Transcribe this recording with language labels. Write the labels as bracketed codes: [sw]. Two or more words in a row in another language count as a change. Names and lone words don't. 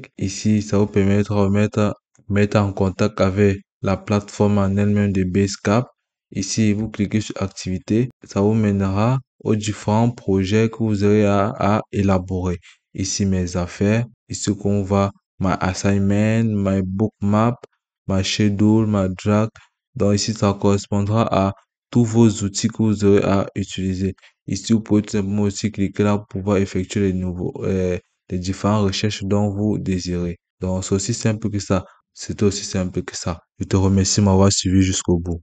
[fr] Ici, ça vous permettra de mettre en contact avec la plateforme en elle-même de Basecap. Ici, vous cliquez sur Activité. Ça vous mènera aux différents projets que vous aurez à élaborer. Ici, mes affaires. Ici, qu'on va [en] my assignment, my bookmap, my schedule, my drag. [fr] Donc ici, ça correspondra à tous vos outils que vous aurez à utiliser. Ici, vous pouvez tout simplement aussi cliquer là pour pouvoir effectuer les différentes recherches dont vous désirez. Donc, c'est aussi simple que ça. C'est aussi simple que ça. Je te remercie de m'avoir suivi jusqu'au bout.